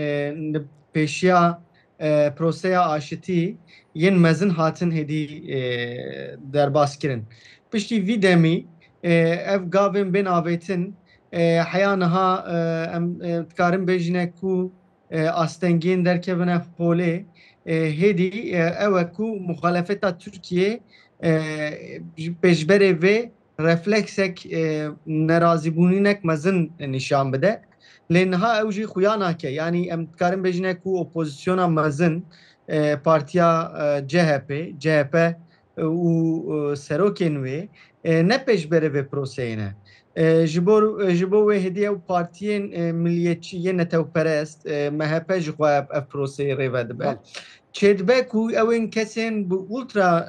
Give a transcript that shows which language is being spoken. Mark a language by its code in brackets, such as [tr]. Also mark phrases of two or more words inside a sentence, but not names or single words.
[ku] پێشیا پرۆسەیە ئاشتی یەن مەزن هاتن هێدی دەرباسکردن پشتی وی دەمی ئەف گاوێن بێن ئاوێتن حیانەها ئەم دکارن بێژینە و ئاستەنگین دەرکەبنە پۆلێ هێدی ئەوە و مخالەفەتا تورکیە پێشبەرێ vê refleksek nerazîbûnînek mezin nîşan bide lê niha ew jî xuya nake yanî em dikarin bêjine ku opozisyona mezin partiya CHP û serokên wê ne pêşberê vê proseyê ne ji bo wê hêdî ew partiyên milliyetçî yên netewperest MHP ji xwe ev proseyê rêve dibe çêdibe ku ewên kesên bi ultra